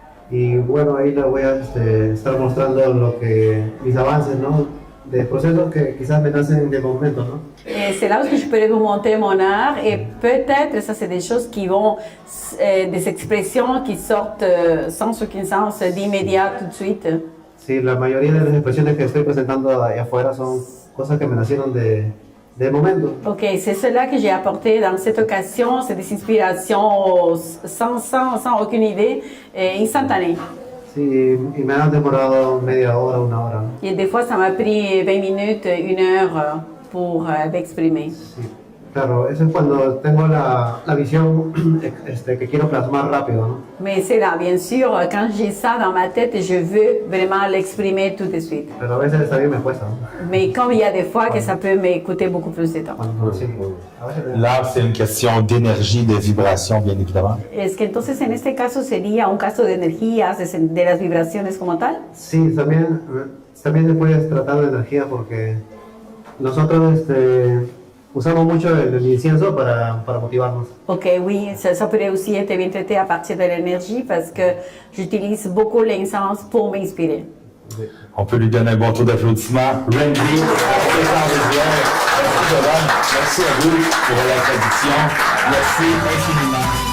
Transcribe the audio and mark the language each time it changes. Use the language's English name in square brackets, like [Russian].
[Spanish] Y bueno, ahí les voy a estar mostrando mis avances, ¿no? De procesos que quizás me nacen de momento, ¿no? [French] C'est là où je peux vous montrer mon art et peut-être ça c'est des choses qui vont, des expressions qui sortent sans aucun sens d'immédiat tout de suite. [Spanish] Sí, la mayoría de las expresiones que estoy presentando ahí afuera son cosas que me nacieron de momento. [French] Ok, c'est cela que j'ai apporté dans cette occasion, c'est des inspirations sans aucune idée, instantanées. [Spanish] Sí, y me han demorado media hora, una hora, ¿no? [French] Et des fois, ça m'a pris 20 minutes, 1 heure pour m'exprimer. [Spanish] Sí, claro, eso es cuando tengo la visión que quiero plasmar rápido, ¿no? [French] Mais c'est là, bien sûr, quand j'ai ça dans ma tête, je veux vraiment l'exprimer tout de suite. [Spanish] Pero a veces también me cuesta, ¿no? [French] Mais comme il y a des fois que ça peut me coûter beaucoup plus de temps. [Spanish] Sí, a veces [French] L'art, c'est une question d'énergie, de vibration, bien évidemment. [Spanish] Es que entonces en este caso sería un caso de energías, de las vibraciones como tal. sí, también se puede tratar de energía porque nosotros usamos mucho el incienso para motivarnos. [French] Ok, oui, ça pourrait aussi être bien traité à partir de l'énergie parce que j'utilise beaucoup l'incense pour m'inspirer. On peut lui donner un bon tour d'applaudissement. Randy, professeur visuel, merci à vous pour la traduction. Merci infiniment.